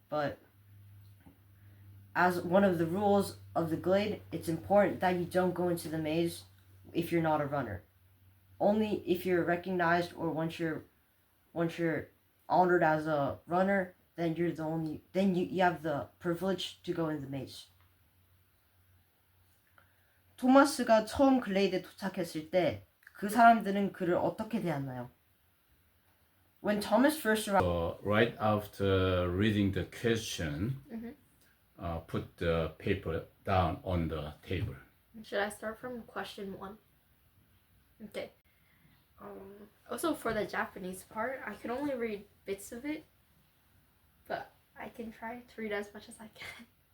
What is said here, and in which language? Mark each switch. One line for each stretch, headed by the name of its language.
English: But as one of the rules of the glade, it's important that you don't go into the maze if you're not a runner. Only if you're recognized or once you're honored as a runner, then you have the privilege to go in the maze.
Korean: 토마스가 처음 글레이드에 도착했을 때 그 사람들은 그를 어떻게 대했나요?
English: When Thomas first arrived, Right after reading the question, put the paper down on the table. Should I start from question 1? Okay. Also for the Japanese part, I can only read bits of it, but I can try to read as much as I can.